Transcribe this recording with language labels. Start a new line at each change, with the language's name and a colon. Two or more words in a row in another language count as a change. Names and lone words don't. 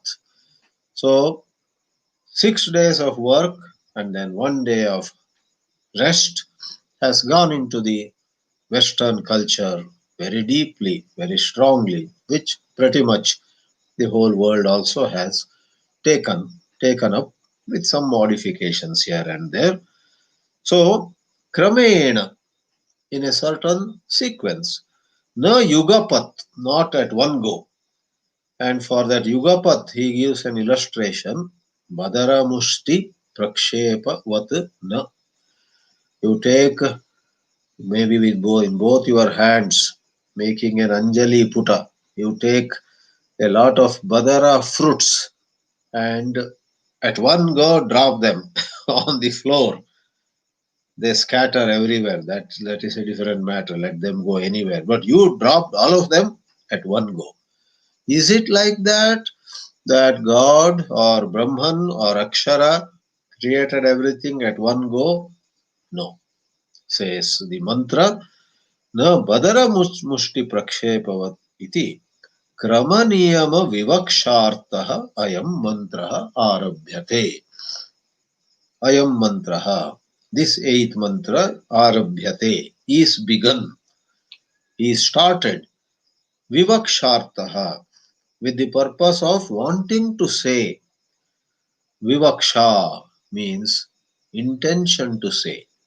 English: So 6 days of work and then one day of rest has gone into the Western culture very deeply, very strongly, which pretty much the whole world also has taken up with some modifications here and there. So, Kramena, in a certain sequence, no yugapat, not at one go. And for that yugapat, he gives an illustration.
Sanskrit: Badara mushti prakshepa vat na.
English: You take maybe with in both your hands, making an
Sanskrit: anjali puta.
English: You take a lot of badara fruits and at one go drop them on the floor. They scatter everywhere. That is a different matter. Let them go anywhere. But you dropped all of them at one go. Is it like that? That God or Brahman or Akshara created everything at one go? No. Says the mantra,
Sanskrit: na badara mushti prakshepavat iti kramaniyama vivakshartaha ayam mantraha arabhyate. Ayam mantraha.
English: This eighth mantra, arabhyate, is begun, is started. Vivakshartaha, with the purpose of wanting to say. Vivaksha means intention to say.